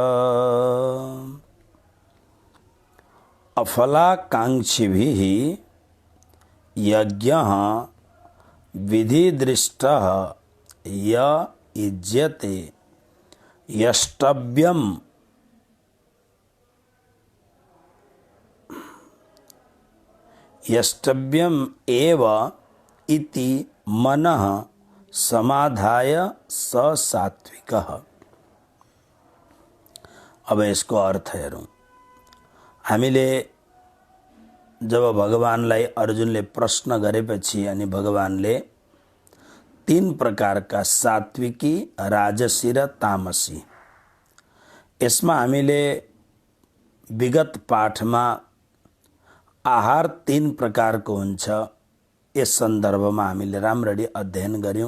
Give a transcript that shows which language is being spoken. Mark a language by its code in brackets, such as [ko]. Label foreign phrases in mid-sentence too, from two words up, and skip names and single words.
[sa] अफलाकांक्षिभिः यज्ञः विधिदृष्टः य युज्यते यष्टव्यम एव इति मनः समाधाय स सात्विकः। [ne] अब यसको अर्थ हेरौँ। हामीले जब भगवानलाई अर्जुनले प्रश्न गरेपछि अनि भगवानले 3 प्रकारका सात्विकी, राजसी र तामसी, यसमा हामीले विगत पाठमा आहार 3 प्रकारको हुन्छ यस सन्दर्भमा हामीले राम्ररी अध्ययन गर्यौं।